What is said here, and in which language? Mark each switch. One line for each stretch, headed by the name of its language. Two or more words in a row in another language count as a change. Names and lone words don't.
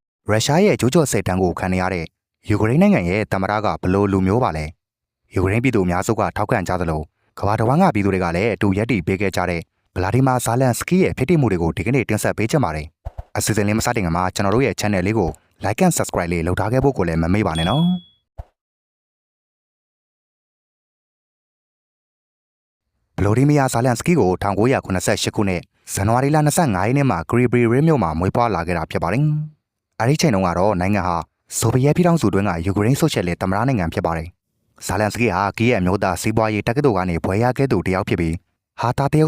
Burmese: ရုရှားရဲ့ကျူးကျော်စစ်တမ်းကိုခံရတဲ့ယူကရိန်းနိုင်ငံရဲ့သမ္မတကဘလို့လူမျိုးပါလဲယူကရိန်းပြည်သူအများစုကထောက်ခံကြသလိုကမ္ဘာတစ်ဝန်းကပြည်သူတွေကလည်းအတူရပ်တည်ပေးခဲ့ကြတဲ့ဗလာဒီမာဇာလန်စကီရဲ့ဖြစ်တည်မှုတွေကိုဒီကနေ့တင်ဆက်ပေးချင်ပါတယ်အစီအစဉ်လေးမစတင်ခင်မှာကျွန်တော်တို့ရဲ့ channel လေးကို
English: like and subscribe
Burmese: လေးလုပ်ထားခဲ့ဖို့ကိုလည်းမမေ့ပါနဲ့နော်ဗလို ဒီမီယာဇာလန်စကီကို1988ခုနှစ်ဇန်နဝါရီလ25ရက်နေ့မှာဂရီဘရီရေးမြို့မှာမွေးဖွားလာခဲ့တာဖြစ်ပါတယ်အဲဒီချိန်တုန်းကတော့နိုင်ငံဟာဆိုဗီယက်ပြည်ထောင်စုတွင်းကယူကရိန်းဆိုရှယ်လစ်သမ္မတနိုင်ငံဖြစ်ပါတယ်ဇာလန်စကီဟာကီးရဲ့အမျိုးသားစီးပွားရေးတက္ကသိုလ်ကနေဘွဲ့ရခဲ့သူတယောက်ဖြစ်ပြီးဟာတာတရု